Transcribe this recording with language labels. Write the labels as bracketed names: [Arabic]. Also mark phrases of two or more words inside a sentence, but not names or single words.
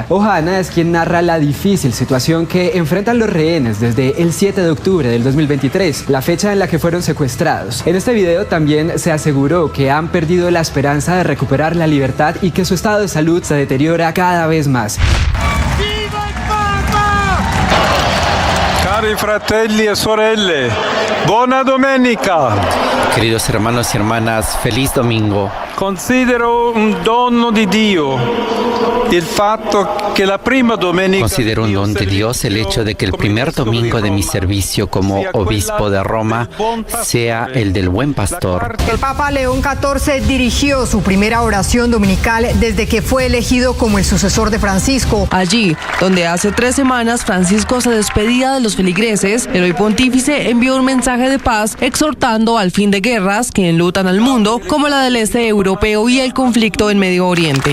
[Spanish] Ohana es quien narra la difícil situación que enfrentan los rehenes desde el 7 de octubre del 2023, la fecha en la que fueron secuestrados. En este video también se aseguró que han perdido la esperanza de recuperar la libertad y que su estado de salud se deteriora cada vez más. [Italian] Cari fratelli e sorelle, buona domenica. [Spanish] Queridos hermanos y hermanas, feliz domingo. [Italian] Considero un dono di Dio il fatto che la prima domenica. [Spanish] Considero un don de Dios el hecho de que el primer domingo de mi servicio como obispo de Roma sea el del Buen Pastor. El Papa León XIV dirigió su primera oración dominical desde que fue elegido como el sucesor de Francisco. Allí, donde hace 3 semanas Francisco se despedía de los feligreses, el hoy pontífice envió un mensaje de paz exhortando al fin de guerras que enlutan al mundo, como la del este europeo y el conflicto en Medio Oriente.